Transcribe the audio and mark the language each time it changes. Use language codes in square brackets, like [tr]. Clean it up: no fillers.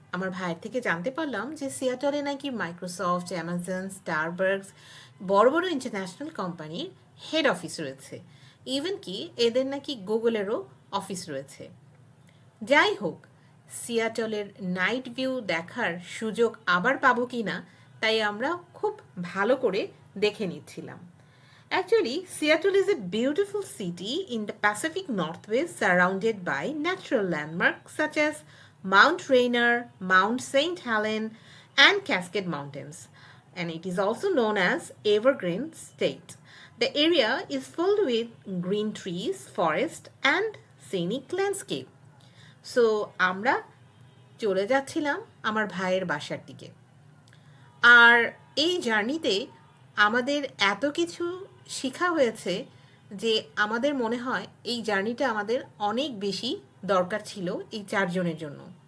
[bn] আমার ভাইয়ের থেকে জানতে পারলাম যে সিয়াটলে নাকি মাইক্রোসফট, অ্যামাজন, স্টারবাকস বড় বড় ইন্টারন্যাশনাল কোম্পানির হেড অফিস রয়েছে। ইভেন কি এদের নাকি গুগলেরও অফিস রয়েছে। যাই হোক, সিয়াটলের নাইট ভিউ দেখার সুযোগ আবার পাবো কি না তাই আমরা খুব ভালো করে দেখে নিচ্ছিলাম। [en] Actually, Seattle is a beautiful city in the Pacific Northwest surrounded by natural landmarks such as Mount Rainier, Mount St. Helens, and Cascade Mountains. And it is also known as Evergreen State. The area is filled with green trees, forest, and scenic landscape. [bn] So আমরা চলে যাচ্ছিলাম আমার ভাইয়ের বাসার দিকে। আর এই জার্নিতে আমাদের এত কিছু শেখা হয়েছে যে আমাদের মনে হয় এই জার্নিটা আমাদের অনেক বেশি দরকার ছিল এই চারজনের জন্য।